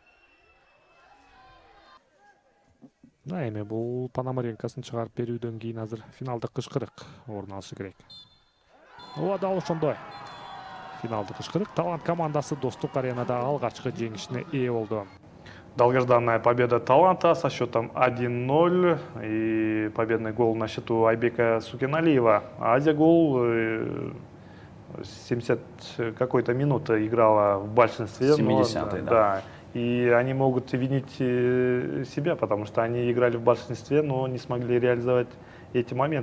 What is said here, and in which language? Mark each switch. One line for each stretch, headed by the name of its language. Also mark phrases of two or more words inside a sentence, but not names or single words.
Kyrgyz: Эми бул Пономаренкосын чыгарып берүүдөн кийин азыр финалдык кышкырык орун алышы керек. Ооба дал ошондой. Финалдык кышкырык Талант командасы Достук аренада алгачкы жеңишине ээ болду.
Russian: Долгожданная победа Таланта со счетом 1-0 и победный гол на счету Айбека Сукеналиева. Азия-гол 70 какой-то минуты играла в большинстве. 70-й, да. И они могут винить себя, потому что они играли в большинстве, но не смогли реализовать эти моменты.